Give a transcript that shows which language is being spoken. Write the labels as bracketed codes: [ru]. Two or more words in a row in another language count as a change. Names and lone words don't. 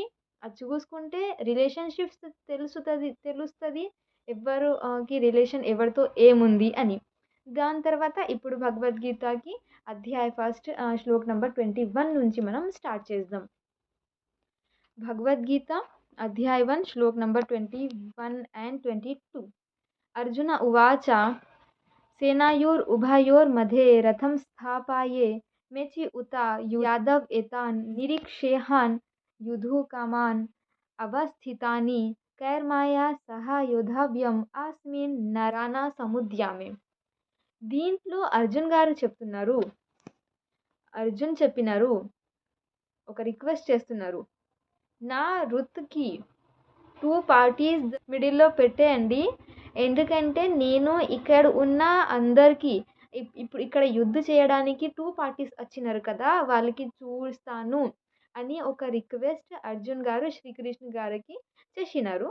[te] అది చూసుకుంటే రిలేషన్షిప్స్ తెలుస్తుంది ఎవరికి రిలేషన్ ఎవరితో ఏముంది అని. దాని తర్వాత ఇప్పుడు భగవద్గీతకి అధ్యాయ 1 శ్లోక్ నెంబర్ 21 నుంచి మనం స్టార్ట్ చేద్దాం. భగవద్గీత అధ్యాయ 1 శ్లోక్ నెంబర్ 21 and 22. [sa] అర్జున ఉవాచ सेनायोरुभयोर्मध्ये रथं स्थापये मेचि उत यादव एतान् निरीक्षेहान् युधुकामान् अवस्थितानि कैर्मया सह योद्धव्यम् अस्मिन् నరానా సముద్యమే. [te] దీంట్లో అర్జున్ చెప్పినారు ఒక రిక్వెస్ట్ చేస్తున్నారు. నా రుత్కి 2 పార్టీస్ మిడిల్లో పెట్టేయండి. ఎందుకంటే నేను ఇక్కడ ఉన్న అందరికీ ఇప్పుడు ఇక్కడ యుద్ధ చేయడానికి 2 పార్టీస్ వచ్చినారు కదా, వాళ్ళకి చూస్తాను అని ఒక రిక్వెస్ట్ అర్జున్ గారు శ్రీకృష్ణ గారికి చేసినారు.